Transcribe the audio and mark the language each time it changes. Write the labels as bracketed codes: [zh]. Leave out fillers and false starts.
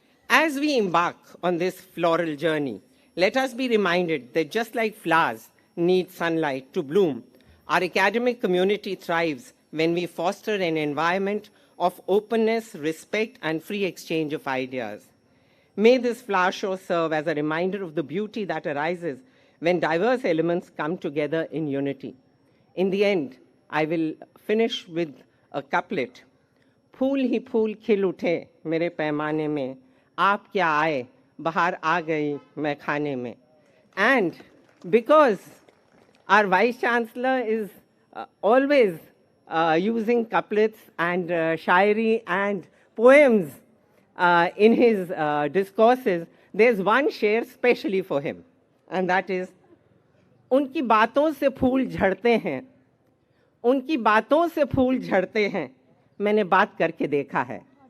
[en] As we embark on this floral journey, let us be reminded that just like flowers need sunlight to bloom, our academic community thrives when we foster an environment of openness, respect, and free exchange of ideas. May this flower show serve as a reminder of the beauty that arises when diverse elements come together in unity. In the end, I will finish with a couplet. [hi] फूल ही फूल खिल उठे मेरे पैमाने में, आप क्या आए, बहार आ गई मैं खाने में. [en] And because our Vice Chancellor is always using couplets and shairi and poems in his discourses, there's one share specially for him, and that is, [hi] उनकी बातों से फूल झड़ते हैं, उनकी बातों से फूल झड़ते हैं, मैंने बात करके देखा है.